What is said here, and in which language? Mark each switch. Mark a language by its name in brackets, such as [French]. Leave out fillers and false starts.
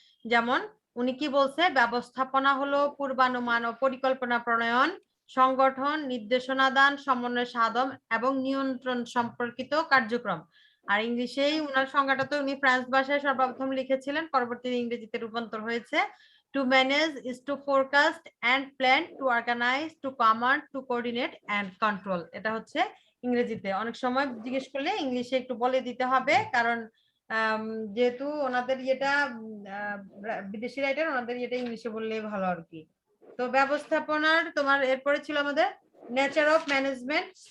[Bangla] যেমন উনি কি বলছে? ব্যবস্থাপনা হলো পূর্বানুমান ও পরিকল্পনা প্রণয়ন, সংগঠন, নির্দেশনা দান, সমন্বয় সাধন এবং নিয়ন্ত্রণ সম্পর্কিত কার্যক্রম। আর ইংলিশেই উনার সংজ্ঞাটা তো উনি ফ্রান্স ভাষায় সর্বপ্রথম লিখেছিলেন, পরবর্তীতে ইংরেজিতে রূপান্তর হয়েছে। [English] To manage is to forecast and plan, to organize, to command, to coordinate and control. [Bangla] এটা হচ্ছে ইংরেজিতে। অনেক সময় জিজ্ঞেস করলে ইংলিশে একটু বলে দিতে হবে, কারণ যেহেতু ওনাদের এটা বিদেশি রাইটার, ওনাদের এটা ইংলিশে বললেই ভালো আর কি। তো ব্যবস্থাপনার তোমার এরপরে ছিল আমাদের নেচার অফ ম্যানেজমেন্ট।